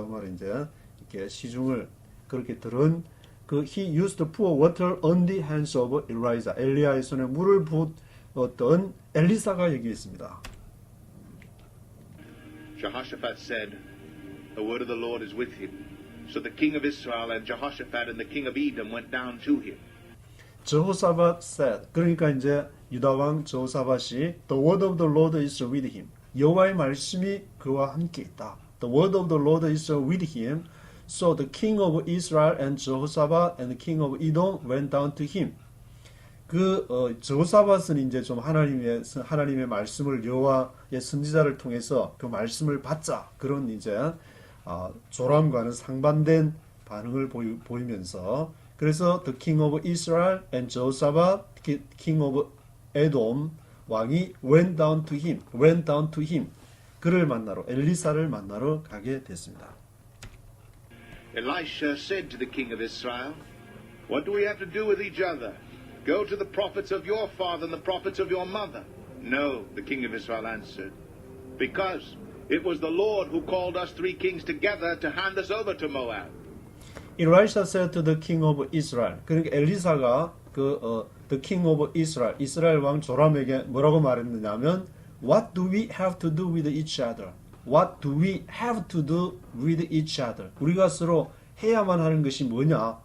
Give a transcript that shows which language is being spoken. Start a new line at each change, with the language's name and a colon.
Korean: 그 말은 이제 이렇게 시중을 그렇게 들은
English: he used to pour water on the hands of Elijah.
Korean: 엘리야의 손에 물을 부었던 엘리사가 여기 있습니다.
English: Jehoshaphat said, "The word of the Lord is with him." So the king of Israel and Jehoshaphat and the king of Edom went down to him. Jehoshaphat said.
Korean: 그러니까 이제 유다 왕 저호사밧이
English: The word of the Lord is with him.
Korean: 여호와의 말씀이 그와 함께 있다.
English: The word of the Lord is with him. So the king of Israel and Jehoshaphat and the king of Edom went down to him.
Korean: 저호사밧은 이제 좀 하나님의 말씀을 여호와의 선지자를 통해서 그 말씀을 받자 그런 이제 조람과는 상반된 반응을 보이면서 그래서
English: the king of Israel and Jehoshaphat, king of Edom
Korean: 왕이
English: went down to him.
Korean: 그를 만나러 엘리사를 만나러 가게 됐습니다.
English: Elisha said to the king of Israel, "What do we have to do with each other? Go to the prophets of your father and the prophets of your mother." "No," the king of Israel answered, "because it was the Lord who called us 3 kings together to hand us over to Moab." Elisha said to the king of Israel.
Korean: 그러니까 엘리사가
English: the king of Israel,
Korean: 이스라엘 왕 조람에게 뭐라고 말했느냐면
English: What do we have to do with each other? What do we have to do with each other?
Korean: 우리가 서로 해야만 하는 것이 뭐냐?